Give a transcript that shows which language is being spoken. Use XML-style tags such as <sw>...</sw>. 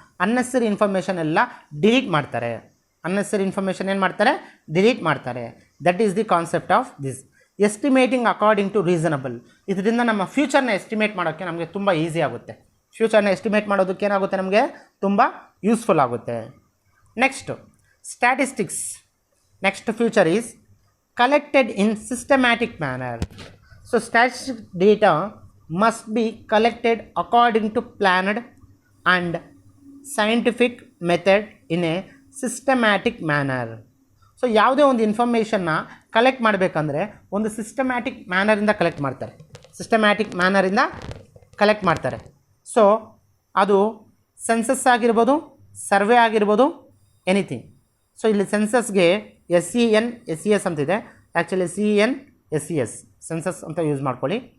<kn>Unnecessary information ಎಲ್ಲ delete ಮಾಡ್ತಾರೆ. Unnecessary information ಏನು ಮಾಡ್ತಾರೆ? ಡಿಲೀಟ್ ಮಾಡ್ತಾರೆ.</kn> <en>That is the concept of this. Estimating according to reasonable.</en> <kn>ಇದರಿಂದ ನಮ್ಮ ಫ್ಯೂಚರ್ನ ಎಸ್ಟಿಮೇಟ್ ಮಾಡೋಕ್ಕೆ ನಮಗೆ ತುಂಬ ಈಸಿ ಆಗುತ್ತೆ. ಫ್ಯೂಚರ್ನ ಎಸ್ಟಿಮೇಟ್ ಮಾಡೋದಕ್ಕೆ ಏನಾಗುತ್ತೆ? ನಮಗೆ ತುಂಬ ಯೂಸ್ಫುಲ್ ಆಗುತ್ತೆ. Next statistics.</kn> <en>Next future is collected in systematic manner. So statistic data must be collected according to planned and scientific method in a systematic manner.</en> <kn>So ಯಾವುದೇ ಒಂದು ಇನ್ಫಾರ್ಮೇಷನ್ನ ಕಲೆಕ್ಟ್ ಮಾಡಬೇಕಂದ್ರೆ ಒಂದು ಸಿಸ್ಟಮ್ಯಾಟಿಕ್ ಮ್ಯಾನರಿಂದ ಕಲೆಕ್ಟ್ ಮಾಡ್ತಾರೆ. ಸಿಸ್ಟಮ್ಯಾಟಿಕ್ ಮ್ಯಾನರಿಂದ ಕಲೆಕ್ಟ್ ಮಾಡ್ತಾರೆ. So ಅದು census ಆಗಿರ್ಬೋದು, survey ಆಗಿರ್ಬೋದು, anything. So ಇಲ್ಲಿ ಸೆನ್ಸಸ್ಗೆ SEN SES ಅಂತಿದೆ. ಆ್ಯಕ್ಚುಲಿ CEN SES ಸೆನ್ಸಸ್ ಅಂತ ಯೂಸ್ ಮಾಡ್ಕೊಳ್ಳಿ.</kn>